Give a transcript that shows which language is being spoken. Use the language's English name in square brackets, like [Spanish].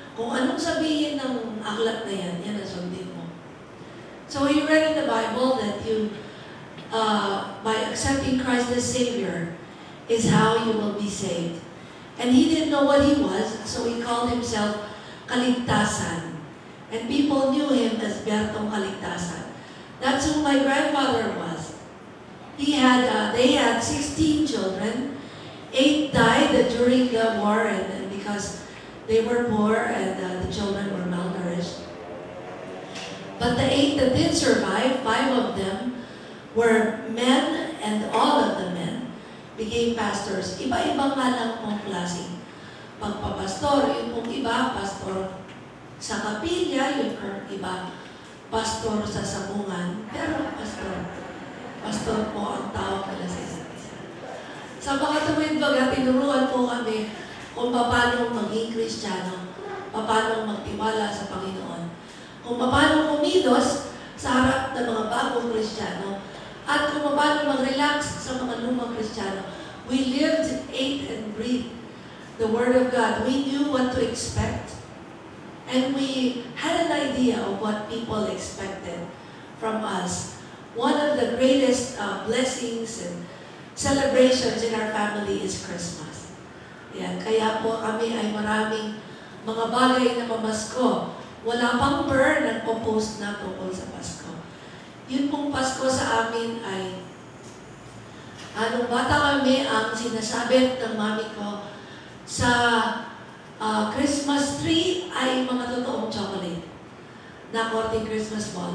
[Filipino] Kung anong sabihin ng aklat na yan, yan ang sundin mo. [English] So he read in the Bible that you, by accepting Christ as Savior, is how you will be saved. And he didn't know what he was, so he called himself Kaligtasan. And people knew him as Bertong Kaligtasan. That's who my grandfather was. They had 16 children. 8 died during the war and because they were poor and the children were malnourished. But the 8 that did survive, 5 of them were men, and all of the men became pastors. [Filipino] Iba-ibang nga lang pong klaseng pagpapastor. Yung pong iba, pastor sa kapilya, yung iba, pastor sa sabungan. Pero pastor po ang tawag nila sa isa't isa. Sa mga tuwid baga, tinuruan po kami kung paano maging Kristiyano, paano magtiwala sa Panginoon, kung paano kumilos sa harap ng mga bagong Kristiyano, at kung paano mag-relax sa mga lumang Kristiyano. [English] We lived, ate, and breathed the Word of God. We knew what to expect. And we had an idea of what people expected from us. One of the greatest blessings and celebrations in our family is Christmas. [Filipino] Yan. Kaya po kami ay maraming mga bagay na pamasko. Wala pang per nagpo-post na tungkol sa Pasko. Yun pong Pasko sa amin ay anong bata kami, ang sinasabit ng mami ko sa Christmas tree ay mga totoong chocolate na korting Christmas ball.